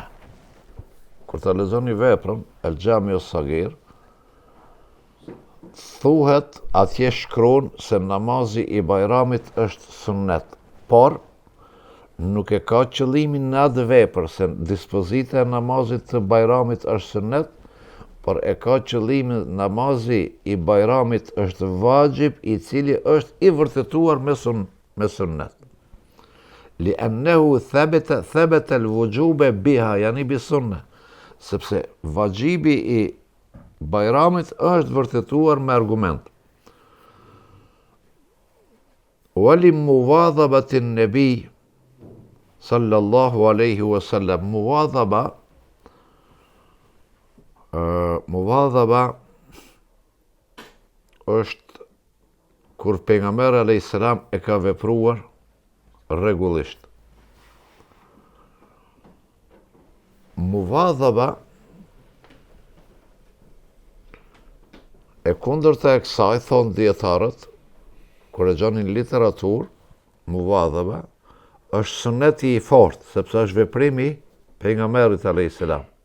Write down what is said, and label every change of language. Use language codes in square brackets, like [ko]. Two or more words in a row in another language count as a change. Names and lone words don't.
[sq] Kur ta lexoni veprën al-Xhamiu Sagir, thuhet atje shkruan se namazi i bajramit është sunnet, por nuk e ka qëllimin në atë vepër se dispozita e namazit të bajramit është sunnet, por e ka qëllimin namazi i bajramit është vajib i cili është i vërtetuar me sunnet. [ar] لأنه ثبت الوجوب بها، يعني بسنة, [sq] sepse vajibi i bajramit është vërtetuar me argument. [ar] ولمواظبة النبي صلى الله عليه وسلم, [sq] muwadhaba është kur pejgamberi [ar] عليه السلام [sq] e ka vepruar rregullisht. Muwadhaba e kundërta e kësaj, thonë dietarët, kur e gjonin literaturë, muwadhaba është sunneti i fortë, sepse është veprimi pejgamberit [ar] عليه السلام.